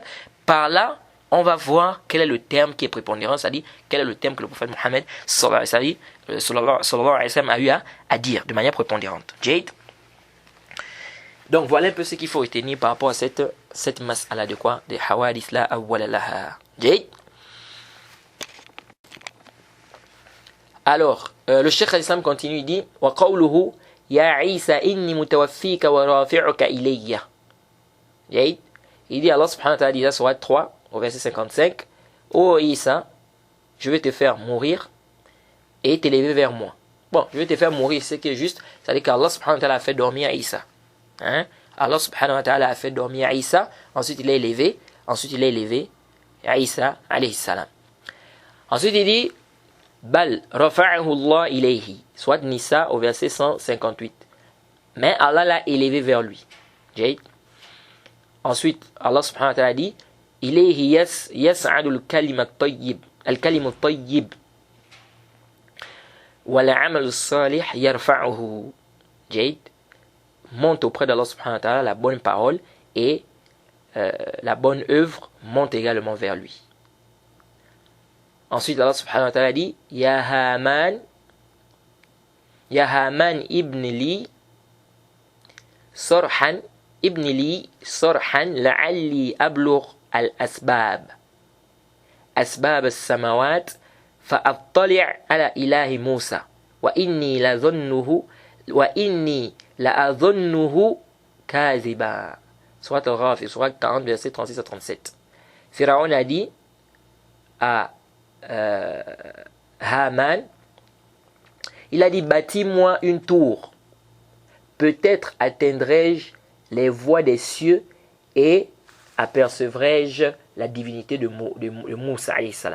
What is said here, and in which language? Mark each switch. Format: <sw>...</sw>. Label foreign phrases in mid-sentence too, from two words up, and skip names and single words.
<fr>Par là, on va voir quel est le terme qui est prépondérant, c'est-à-dire quel est le terme que le prophète Mohammed</fr> <ar>صلى الله عليه وسلم</ar> <fr>a eu à dire de manière prépondérante. Jade. Donc voilà un peu ce qu'il faut retenir par rapport à cette mas'ala de quoi?</fr> <ar>De حوادث لا أول لها.</ar> <fr>Jade. Alors, le Cheikh al-Islam continue, il dit</fr> <ar>وقوله يا عيسى إني متوفيك ورافعك إلي.</ar> <fr>Jade. Il dit Allah</fr> <ar>سبحانه وتعالى</ar> <fr>dit dans Surat 3 au verset 55, ô Isa, je vais te faire mourir et t'élever vers moi. Bon, je vais te faire mourir, c'est qui est juste, c'est-à-dire qu'Allah</fr> <ar>سبحانه وتعالى</ar> <fr>a fait dormir Isa. Allah</fr> <ar>سبحانه وتعالى</ar> <fr>a fait dormir Isa, ensuite il est élevé Isa</fr> <ar>عليه السلام.</ar> <fr>Ensuite il dit,</fr> <ar>بل رفعه الله إليه,</ar> <fr>soit Nisa au verset 158. Mais Allah l'a élevé vers lui. Ensuite, Allah</fr> <ar>سبحانه وتعالى</ar> <fr>dit,</fr> <ar>إليه يصعد الكلم الطيب والعمل الصالح يرفعه.</ar> <fr>Monte auprès d'Allah</fr> <ar>سبحانه وتعالى</ar> <fr>la bonne parole et la bonne œuvre monte également vers lui. Ensuite, Allah</fr> <ar>سبحانه وتعالى</ar> <fr>dit,</fr> <ar>يا هامان ابن لي صرحا لعلي أبلغ الأسباب السماوات فأطلع على إله موسى وإني لأظنه كاذبا.</ar> <fr>Surat al-Ghafir, surat 40, verset 36 à 37. Pharaon a dit à Haman, il a dit, bâtis-moi une tour, peut-être atteindrai-je les voies des cieux et apercevrai-je la divinité de Moussa</fr> <ar>عليه السلام.</ar>